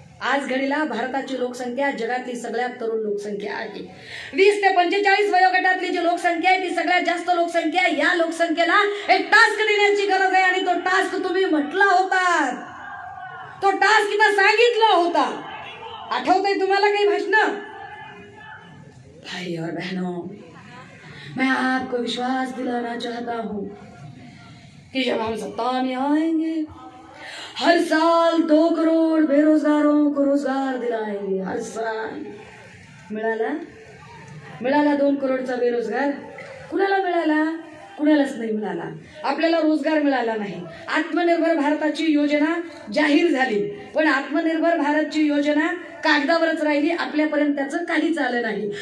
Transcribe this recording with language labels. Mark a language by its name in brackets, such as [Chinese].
[Marathi] आज घडीला भारताची लोकसंख्या जगातली सगळ्यात तरुण लोकसंख्या आहे. 20 ते 45 वयोगटातली जी लोकसंख्या आहे ती सगळ्यात जास्त लोकसंख्या. या लोकसंख्येला एक टास्क देण्याची गरज आहे आणि तो टास्क तुम्ही म्हटला होता, तो टास्क इथं सांगितला होता. आठवतंय तुम्हाला काही भाषण? [Hindi] भाई और बहनों, मैं आपको विश्वास दिलाना चाहता हूं कि जब हम सत्ता में आएंगे हर साल 2 करोड़ बेरोजगारों को रोजगार दिलाएंगे. हर साल. [Marathi] मिळाला 2 करोडचा बेरोजगार. कुणाला मिळाला? कुणालाच नाही मिळाला. आपल्याला रोजगार मिळाला नाही. आत्मनिर्भर भारताची योजना जाहीर झाली पण आत्मनिर्भर भारतची योजना कागदावरच राहिली, आपल्यापर्यंत त्याचं काहीच आलं नाही.